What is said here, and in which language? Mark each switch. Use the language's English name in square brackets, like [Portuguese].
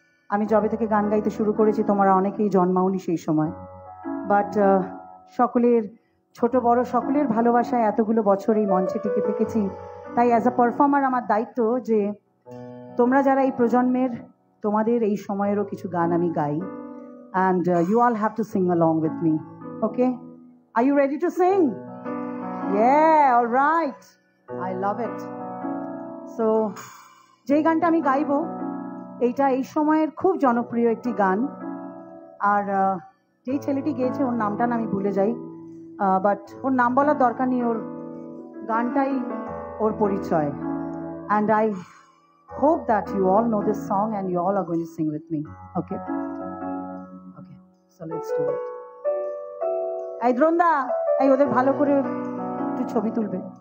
[Bangla] আমি যবে থেকে গান গাইতে শুরু করেছি তোমরা অনেকেই জন্মাওনি সেই সময়, বাট সকলের, ছোট বড় সকলের ভালোবাসায় এতগুলো বছর এই মঞ্চে টিকে থেকেছি। তাই [English] as a performer [Bangla] আমার দায়িত্ব যে তোমরা যারা এই প্রজন্মের, তোমাদের এই সময়েরও কিছু গান আমি গাই, [English] and you all have to sing along with me. Okay, are you ready to sing? Yeah, all right, I love it. [Bangla] So যেই গানটা আমি গাইবো এইটা এই সময়ের খুব জনপ্রিয় একটি গান, আর যেই ছেলেটি গেয়েছে ওর নামটা না আমি ভুলে যাই, বাট ওর নাম বলার দরকার নেই, ওর গানটাই ওর পরিচয়। [English] And I hope that you all know this song and you all are going to sing with me. Okay, okay, so let's do it. [Bangla] এই দ্রোণদা, এই ওদের ভালো করে একটু ছবি তুলবে।